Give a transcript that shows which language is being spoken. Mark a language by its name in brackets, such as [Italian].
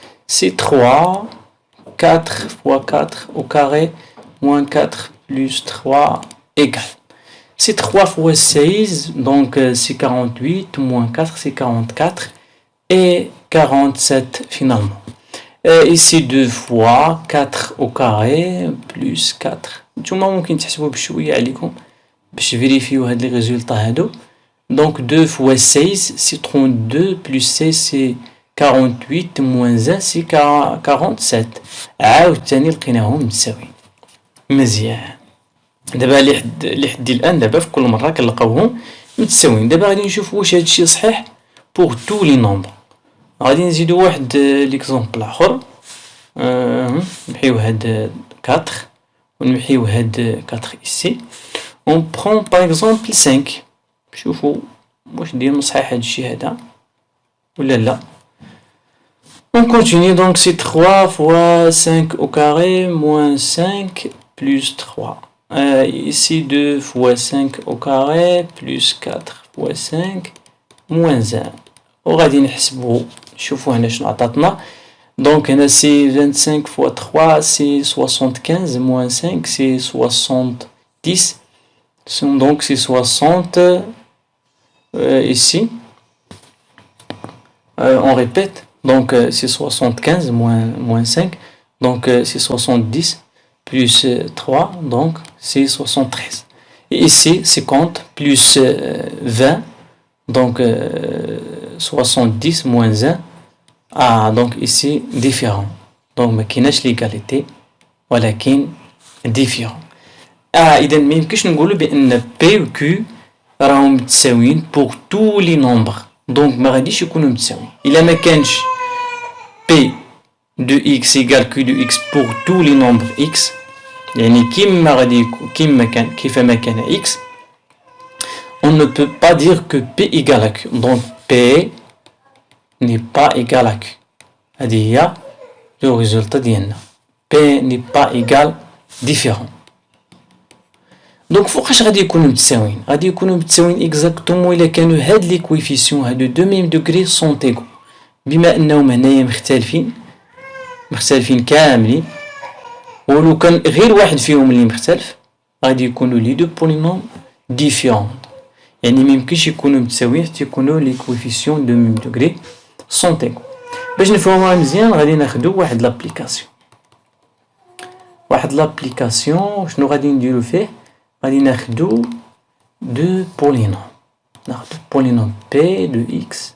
[French] C'est 3, 4 fois 4 au carré, moins 4 plus 3 égale. C'est 3 fois 16, donc c'est 48, moins 4 c'est 44, et 47 finalement. Ici 2 fois 4 au carré, plus 4. [Arabic] نتوما ممكن تحسبوا بشوية عليكم باش تفيريفيو هاد لي ريزولطا هادو. [French] Donc 2 fois 16 c'est 32, plus 16 c'est 48, moins 1 c'est 47. [Arabic] عاوتاني لقيناهم متساويين. مزيان. دابا لحد الآن دابا في كل مرة كنلقاوهم متساويين. دابا غادي نشوفوا واش هادشي صحيح [French] pour tous les nombres. [Arabic] غادي نزيدو واحد ليكزومبل آخر. نمحيو هاد 4 ونمحيو هاد 4 ici. [French] On prend par exemple 5. [Arabic] شوفوا واش ديما صحيح هادشي هذا ولا لا. [French] On continue, donc c'est 3 fois 5 au carré, moins 5, plus 3. Ici 2 fois 5 au carré, plus 4 fois 5, moins 1. [Arabic] وغادي نحسبو شوفوا هنا شنو عطاتنا. [French] Donc [Arabic] هنا [French] c'est 25 fois 3 c'est 75, moins 5 c'est 70. Donc c'est 60 ici. On répète. Donc c'est 75 moins 5. Donc c'est 70 plus 3. Donc c'est 73. Et ici 50 plus 20. Donc 70 moins 1. Ah, donc ici différent. [Arabic] Donc ما كايناش [French] l'égalité [Arabic] ولكن [French] différent. [Arabic] إذا ما يمكنش نقولوا بأن P و Q راهم متساويين [French] pour tous les nombres. [Arabic] Donc ما غاديش يكونوا متساويين. إلا ما كانش [French] P de x égale Q de x pour tous les nombres x. [Arabic] يعني كيما غادي يكون كيفما كان x. [French] On ne peut pas dire que P égale à Q. Donc P n'est pas égal à Q. [Arabic] هذه هي [French] le résultat [Arabic] ديالنا. [French] P n'est pas égal différent. [Arabic] دونك فوقاش غادي يكونوا متساويين؟ غادي يكونوا متساويين [French] اكزاكتومون [Arabic] الا كانوا هاد لي كويفيسيون هادو [French] دو ميم دوغري سون ايغو. [Arabic] بما انهم هنايا مختلفين كاملين، ولو كان غير واحد فيهم اللي مختلف غادي يكونوا [French] لي دو بولينوم ديفيرون. [Arabic] يعني ميمكنش يكونوا متساويين حتى يكونوا لي كويفيسيون [French] دو ميم دوغري سون ايغو. [Arabic] باش نفهموها مزيان غادي ناخدو واحد لابليكاسيون. شنو غادي نديرو فيه؟ غادي ناخدو دو بولينوم. ناخدو بولينوم P de x.